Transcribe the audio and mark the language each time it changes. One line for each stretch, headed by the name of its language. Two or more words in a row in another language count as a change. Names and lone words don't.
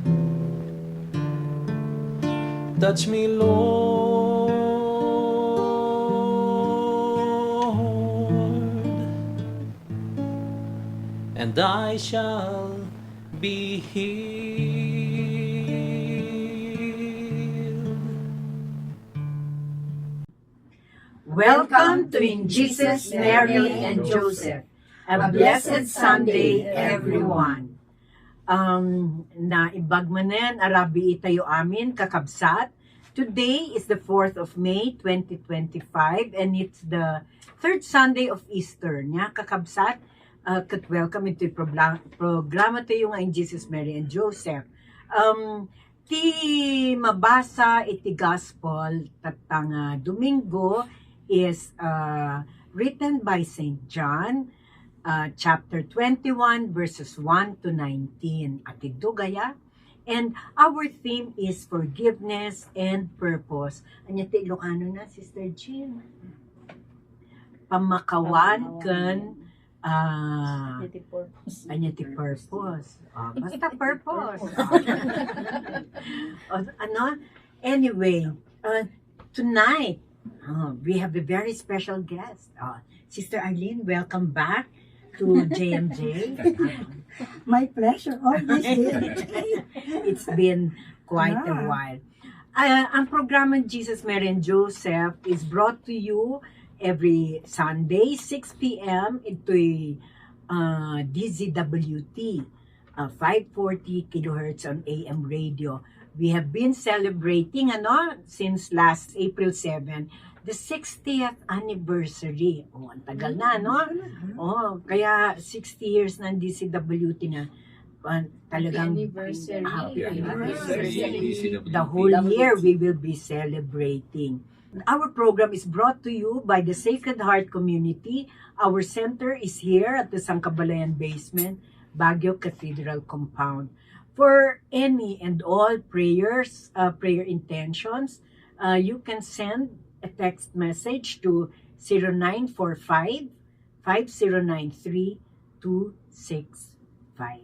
English: Touch me, Lord, and I shall be healed. Welcome to In Jesus, Mary, and Joseph. A blessed Sunday, everyone.
Iloko: Naibagmanen, arabi itayo amin, kakabsat.
English: Today is the 4th of May, 2025, and it's the third Sunday of Easter.
Iloko: Nya, kakabsat,
Filipino: welcome ito yung programa tayo nga In Jesus, Mary, and Joseph.
Iloko: Ti mabasa iti gospel tatang Domingo
English: is written by St. John, chapter 21, verses 1 to 19.
Iloko: At idugaya.
English: And our theme is forgiveness and purpose.
Iloko: Anya ti Ilocano na, Sister Jean? Pamakawan kan anya ti purpose. Basta purpose.
English: Anyway, tonight, we have a very special guest. Sister Arlene, welcome back to JMJ. My pleasure. Always here. It's been quite a while.
Filipino: Ang programa Jesus, Mary,
English: and Joseph is brought to you every Sunday, 6 p.m.
Filipino: Ito'y DZWT, 540 kHz
English: on AM radio. We have been celebrating since last April 7, the 60th anniversary.
Filipino: Ang tagal na, kaya 60 years ng DCWT na. Talagang
English: happy anniversary. The whole year we will be celebrating. Our program is brought to you by the Sacred Heart Community. Our center is here at the Sangkabalayan Basement, Baguio Cathedral Compound. For any and all prayers, prayer intentions, you can send a text message to 0945-5093-265.